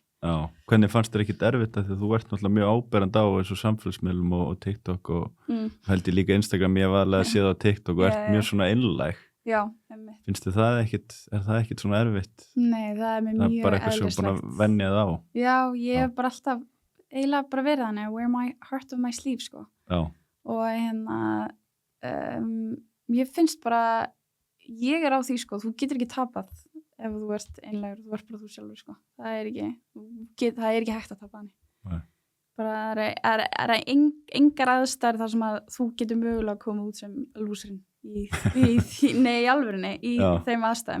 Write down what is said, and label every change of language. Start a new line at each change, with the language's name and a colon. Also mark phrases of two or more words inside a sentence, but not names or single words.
Icelandic: Já, hvernig fannst þér ekkit erfitt að því að þú ert náttúrulega mjög áberandi á eins og samfélagsmiðlum og TikTok og held ég líka Instagram, ég var alveg að sé það á TikTok og ert mjög svona einlæg. Já, finnst þið það ekkit, er það ekkit svona erfitt? Nei, það er mér mjög eðlislegt. Það er bara eitthvað sem búin að venja það á. Já, ég hef bara alltaf eiginlega bara verið þannig,
English: wear my heart on my sleeve,
Icelandic: sko. Já. Og ég finnst bara, ég á því, sko, þú getur ekki tapað ef þú ert einlægur, þú ert bara þú sjálfur, sko. Það er ekki hægt að tapa þannig. Nei. Bara er engar aðstæður þar sem að þú getur mögulega að koma út sem lúserinn í alvörinni í þeim aðstæðum.